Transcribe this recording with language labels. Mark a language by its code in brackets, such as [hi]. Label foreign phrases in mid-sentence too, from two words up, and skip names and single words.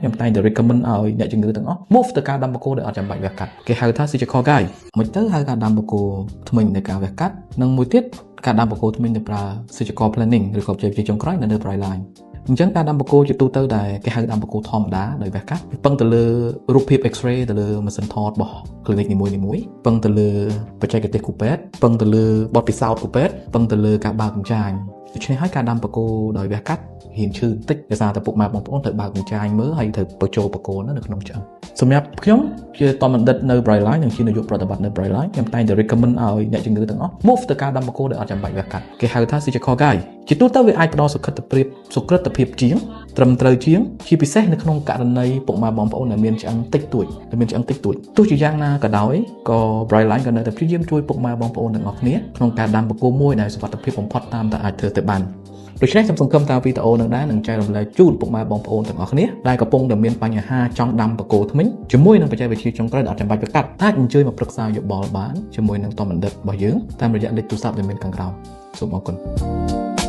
[km] ខ្ញុំតែងតែ recommend ឲ្យអ្នកជំងឺទាំងអស់ move ទៅការដាំបកគោដែលអត់ចាំបាច់វះកាត់គេហៅថា [en] surgical guide [km] មិនទៅហៅការដាំបកគោថ្មីនៃការវះកាត់និងមួយទៀតការដាំបកគោថ្មីទៅប្រើ [en] surgical planning [km] ឬក៏ជាចុងក្រោយនៅ Bright Line អញ្ចឹងការដាំបកគោជាទូទៅដែលគេហៅដាំបកគោធម្មតាដោយវះកាត់ពឹងទៅលើរូ បភាព X-ray ទៅលើម៉ាស៊ីនថតរបស់ clinic នីមួយៗពឹងទៅលើបច្ចេកទេសគូពេទ្យពឹងទៅលើបទពិសោធន៍គូពេទ្យពឹងទៅលើការបើកកម្ចាញដូច្នេះហើយការដាំបកគោដោយវះកាត់ហ៊ានឈឺបន្តិចដោយសារតែពុកម៉ែបង ប្អូនត្រូវបើកកម្ចាញមើលហើយត្រូវបញ្ចូលបកគោនៅក្នុងឆ្អឹងសម្រាប់ខ្ញុំជាតមបណ្ឌិតនៅ Bright Line និងជានាយកប្រតិបត្តិនៅ Bright Line ខ្ញុំតែងតែ recommend ឲ្យអ្នកជំងឺទាំងអស់ move ទៅការដាំប កគោដែលអត់ចាំបាច់វះកាត់គេហៅថា [en] surgical guide [km] ជាទូទៅវាអាចផ្ដល់សុខភាពជាងត្រឹមត្រូវជាងជាពិសេសនៅក្នុង ករណីពុកម៉ែបងប្អូនដែលមានឆ្អឹងតិចតួចទោះជាយ៉ាងណាក៏ដោយក៏ Bright Line ក៏នៅតែព្យាយាមជួយពុកម៉ែបងប្អូនទាំងអស់គ្នាក្នុងការដាំបកគោមួយដែលសុវត្ថិភាពបំផុតតាមតែអាចធ្វើទៅបានដូច្នេះខ្ញុំសង្ឃឹមថាវីដេអូនឹងដែរនឹងចែករំលែកជូនពុកម៉ែបងប្អូនទាំងអស់គ្នាដែលកំពុងតែមានបញ្ហាចង់ដាំបកគោថ្មីជាមួយនឹងបច្ចេកវិទ្យាចុងក្រោយដែលអត់ចាំបាច់វះកាត់អាចអញ្ជើញមកប្រឹក្សាយោបល់បានជាមួយនឹងតមបណ្ឌិតរបស់យើងតាមរយៈលេខទូរស័ព្ទដែលមានខាងក្រោមសូមអរគុណ